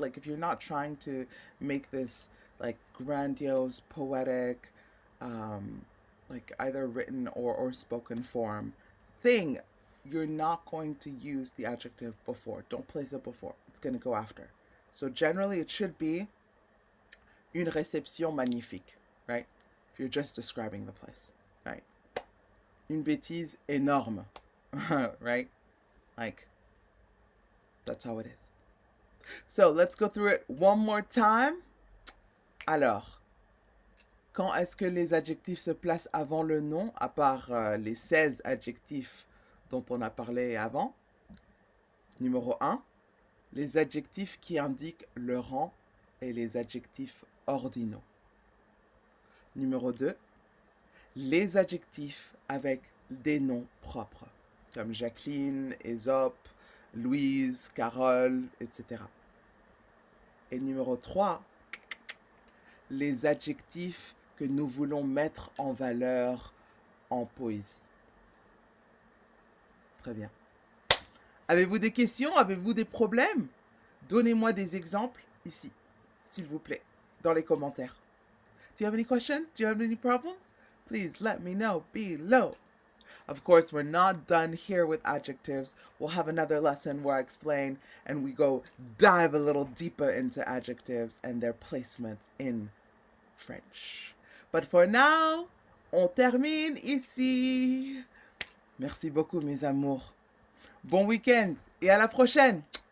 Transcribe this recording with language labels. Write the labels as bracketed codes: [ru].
[en] Like if you're not trying to make this like grandiose, poetic, like either written or spoken form thing, you're not going to use the adjective before. Don't place it before. It's going to go after. So generally it should be [fr] une réception magnifique, [en] right? If you're just describing the place, right? [fr] Une bêtise énorme, right? [en] Like, that's how it is. So let's go through it one more time. [fr] Alors, quand est-ce que les adjectifs se placent avant le nom, à part les 16 adjectifs dont on a parlé avant? Numéro 1, les adjectifs qui indiquent le rang et les adjectifs ordinaux. Numéro 2, les adjectifs avec des noms propres, comme Jacqueline, Ésope, Louise, Carole, etc. Et numéro 3, les adjectifs que nous voulons mettre en valeur en poésie. Très bien. Avez-vous des questions? Avez-vous des problèmes? Donnez-moi des exemples ici, s'il vous plaît, dans les commentaires. [en] Do you have any questions? Do you have any problems? Please let me know below. Of course, we're not done here with adjectives. We'll have another lesson where I explain and we go dive a little deeper into adjectives and their placements in French. But for now, [fr] on termine ici. Merci beaucoup, mes amours. Bon week-end et à la prochaine.